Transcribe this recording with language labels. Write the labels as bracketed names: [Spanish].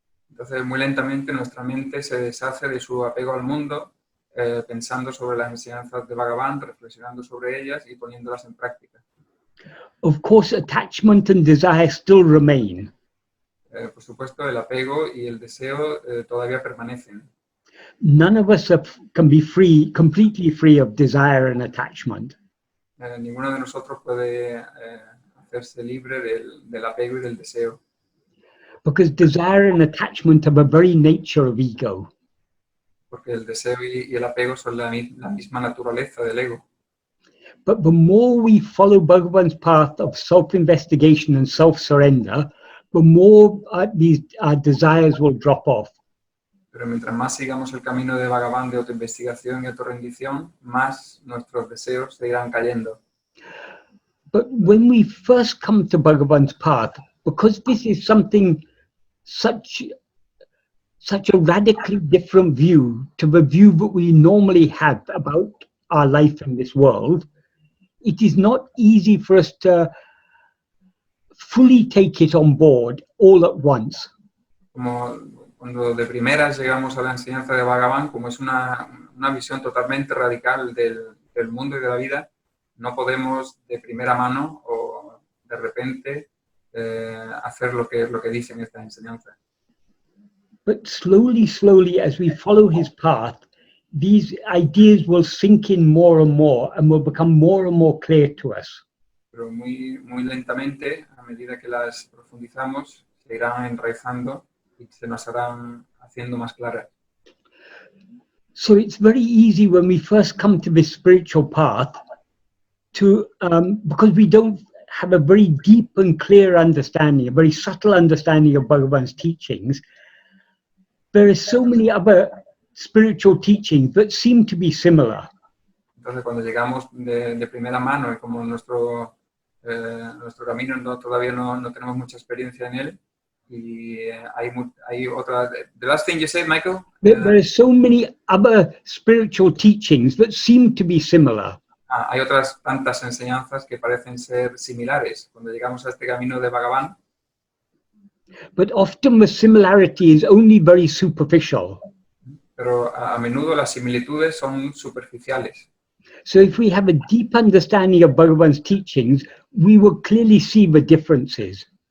[Spanish] Entonces, muy lentamente nuestra mente se deshace de su apego al mundo, pensando sobre las enseñanzas de Bhagavan, reflexionando sobre ellas y poniéndolas en práctica. [English] Of course, attachment and desire still remain. [Spanish] Por supuesto, el apego y el deseo todavía permanecen. [English] None of us can be completely free of desire and attachment. [Spanish] Ninguno de nosotros puede hacerse libre del apego y del deseo. [English] Because desire and attachment are the very nature of ego. [Spanish] Porque el deseo y el apego son la misma naturaleza del ego. [English] But the more we follow Bhagavan's path of self-investigation and self-surrender, the more our desires will drop off. [Spanish] Pero mientras más sigamos el camino de Bhagavan de autoinvestigación y autorrendición, más nuestros deseos se irán cayendo. [English] But when we first come to Bhagavan's path, because this is something such a radically different view to the view that we normally have about our life in this world, it is not easy for us to fully take it on board all at once. [Spanish] Como cuando de primeras llegamos a la enseñanza de Bhagavan, como es una visión totalmente radical del mundo y de la vida, no podemos de primera mano o de repente hacer lo que dicen estas enseñanzas. [English] But slowly, as we follow his path, these ideas will sink in more and will become more and more clear to us. [Spanish] Pero muy lentamente, a medida que las profundizamos, se irán enraizando y se nos harán haciendo más claras. [English] So it's very easy when we first come to this spiritual path to, because we don't have a very deep and clear understanding, a very subtle understanding of Bhagavan's teachings, there are so many other spiritual teachings that seem to be similar. [Spanish] Entonces, cuando llegamos de primera mano y como nuestro camino todavía no tenemos mucha experiencia en él, y hay otra. [English] The last thing you said, Michael? There are so many other spiritual teachings that seem to be similar. [Spanish] Hay otras tantas enseñanzas que parecen ser similares cuando llegamos a este camino de Bhagavan. [English] But often the similarity is only very superficial. [Spanish] Pero a menudo las similitudes son superficiales. [English] So if we have a deep understanding of Bhagavan's teachings, we will clearly see the differences.